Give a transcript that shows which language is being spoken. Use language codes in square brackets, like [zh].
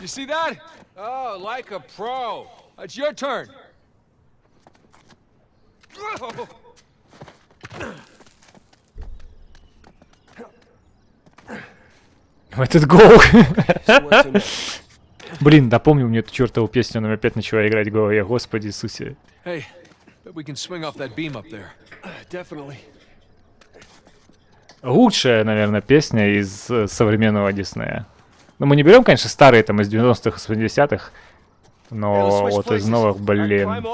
[en] You see that? Oh, like a pro. It's your turn. Let's go. [ru] Блин, напомнил мне эту чертову песню, но опять начала играть в голове. Господи Иисусе. [en] Hey, bet we can swing off that beam up there. Definitely. [ru] Лучшая, наверное, песня из современного Диснея. Ну, мы не берем, конечно, старые там из 90-х, 80-х, но вот из новых, блин.